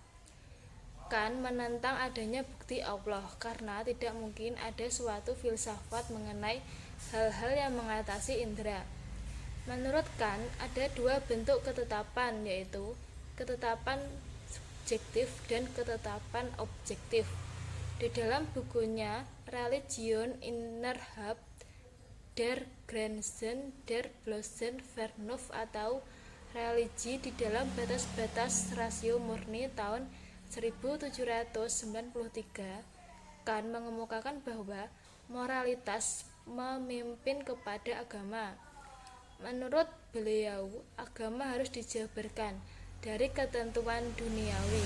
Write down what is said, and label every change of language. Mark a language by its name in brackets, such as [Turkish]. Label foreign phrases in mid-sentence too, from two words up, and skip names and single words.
[Indonesian] Kant menentang adanya bukti Allah karena tidak mungkin ada suatu filsafat mengenai hal-hal yang mengatasi indera. Menurut Kant, ada dua bentuk ketetapan, yaitu ketetapan subjektif dan ketetapan objektif. Di dalam bukunya Religion innerhalb der Grenzen der bloßen Vernunft atau Religi di dalam batas-batas rasio murni tahun 1793, Kant mengemukakan bahwa moralitas memimpin kepada agama. Menurut beliau, agama harus dijabarkan dari ketentuan duniawi.